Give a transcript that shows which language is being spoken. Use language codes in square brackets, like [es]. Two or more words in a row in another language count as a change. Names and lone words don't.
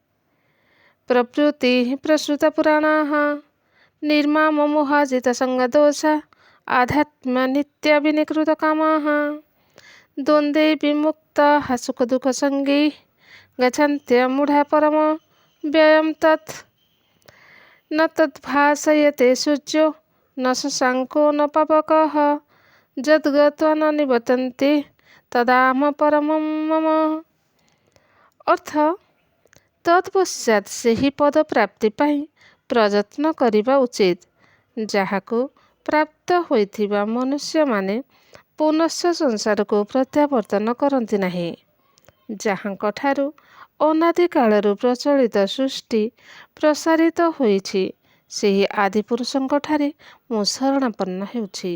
[sa] प्रवृत्तिः प्रसृता पुराणाः निर्मामो मोहाजितसङ्गदोषा आध्यात्म नित्या विनिकृतकामाः द्वन्द्वे विमुक्ताः सुखदुःखसङ्गैः गच्छन्त्य मूढा परम व्ययं तत् न तद्भासयते सूर्यो न शशाङ्को न पावकः यद्गत्वा न निवर्तन्ते तदाम परमं मम। अर्थ तत्पश्चात [or] ସେହି ପଦ ପ୍ରାପ୍ତି ପାଇଁ ପ୍ରଯତ୍ନ କରିବା ଉଚିତ ଯାହାକୁ ପ୍ରାପ୍ତ ହୋଇଥିବା ମନୁଷ୍ୟମାନେ ପୁନଶ୍ଚ ସଂସାରକୁ ପ୍ରତ୍ୟାବର୍ତ୍ତନ କରନ୍ତି ନାହିଁ। ଯାହାଙ୍କଠାରୁ ଅନାଦି କାଳରୁ ପ୍ରଚଳିତ ସୃଷ୍ଟି ପ୍ରସାରିତ ହୋଇଛି ସେହି ଆଦିପୁରୁଷଙ୍କଠାରେ ମୁଁ ଶରଣାପନ୍ନ ହେଉଛି।